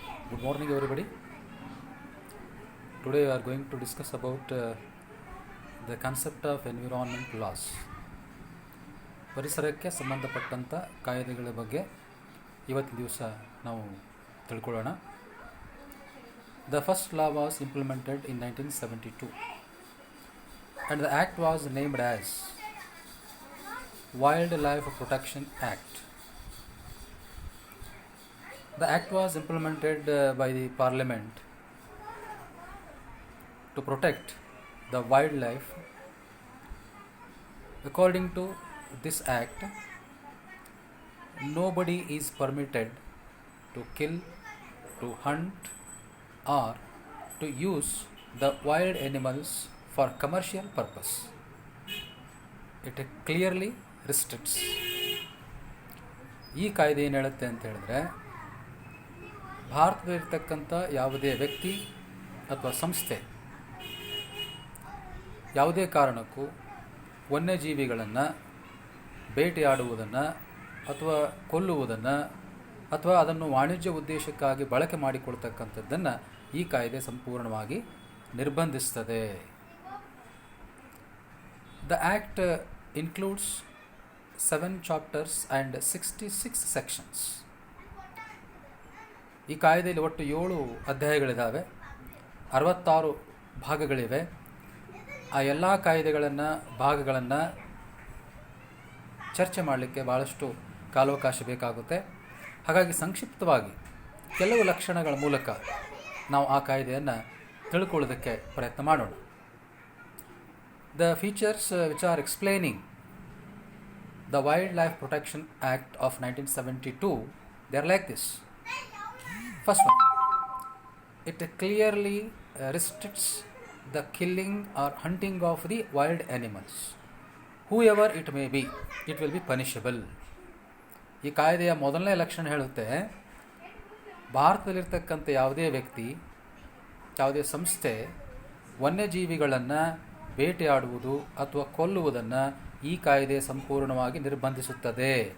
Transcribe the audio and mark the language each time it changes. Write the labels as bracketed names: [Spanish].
[English] Good morning, everybody. Today we are going to discuss about the concept of environment laws. [Kannada] ಪರಿಸರಕ್ಕೆ ಸಂಬಂಧಪಟ್ಟಂಥ ಕಾಯ್ದೆಗಳ ಬಗ್ಗೆ ಇವತ್ತಿನ ದಿವಸ ನಾವು ತಿಳ್ಕೊಳ್ಳೋಣ. [English] The first law was implemented in 1972 and the act was named as Wildlife Protection Act. The act was implemented by the Parliament to protect the wildlife. According to this act, nobody is permitted to kill, to hunt, or to use the wild animals for commercial purpose. It clearly restricts. [Kannada] ಈ ಕಾಯ್ದೆ ಏನು ಹೇಳುತ್ತೆ ಅಂತ ಹೇಳಿದ್ರೆ, ಭಾರತದಲ್ಲಿರ್ತಕ್ಕಂಥ ಯಾವುದೇ ವ್ಯಕ್ತಿ ಅಥವಾ ಸಂಸ್ಥೆ ಯಾವುದೇ ಕಾರಣಕ್ಕೂ ವನ್ಯಜೀವಿಗಳನ್ನು ಬೇಟೆಯಾಡುವುದನ್ನು ಅಥವಾ ಕೊಲ್ಲುವುದನ್ನು ಅಥವಾ ಅದನ್ನು ವಾಣಿಜ್ಯ ಉದ್ದೇಶಕ್ಕಾಗಿ ಬಳಕೆ ಮಾಡಿಕೊಳ್ತಕ್ಕಂಥದ್ದನ್ನು ಈ ಕಾಯ್ದೆ ಸಂಪೂರ್ಣವಾಗಿ ನಿರ್ಬಂಧಿಸ್ತದೆ. [English] The act includes 7 chapters and 66 sections. [Kannada] ಈ ಕಾಯ್ದೆಯಲ್ಲಿ ಒಟ್ಟು 7 ಅಧ್ಯಾಯಗಳಿದ್ದಾವೆ, 66 ಭಾಗಗಳಿವೆ. ಆ ಎಲ್ಲ ಭಾಗಗಳನ್ನು ಚರ್ಚೆ ಮಾಡಲಿಕ್ಕೆ ಭಾಳಷ್ಟು ಕಾಲಾವಕಾಶ ಬೇಕಾಗುತ್ತೆ. ಹಾಗಾಗಿ ಸಂಕ್ಷಿಪ್ತವಾಗಿ ಕೆಲವು ಲಕ್ಷಣಗಳ ಮೂಲಕ ನಾವು ಆ ಕಾಯ್ದೆಯನ್ನು ತಿಳ್ಕೊಳ್ಳೋದಕ್ಕೆ ಪ್ರಯತ್ನ ಮಾಡೋಣ. [English] The features which are explaining the Wildlife Protection Act of 1972, they are like this. First one, it clearly restricts the killing or hunting of the wild animals. Whoever it may be, it will be punishable. [Kannada] ಈ ಕಾಯ್ದೆಯ ಮೊದಲನೇ ಲಕ್ಷಣ ಹೇಳುತ್ತೆ, ಭಾರತದಲ್ಲಿರ್ತಕ್ಕಂಥ ಯಾವುದೇ ವ್ಯಕ್ತಿ, ಯಾವುದೇ ಸಂಸ್ಥೆ ವನ್ಯಜೀವಿಗಳನ್ನು ಬೇಟೆಯಾಡುವುದು ಅಥವಾ ಕೊಲ್ಲುವುದನ್ನು ಈ ಕಾಯ್ದೆ ಸಂಪೂರ್ಣವಾಗಿ ನಿರ್ಬಂಧಿಸುತ್ತದೆ.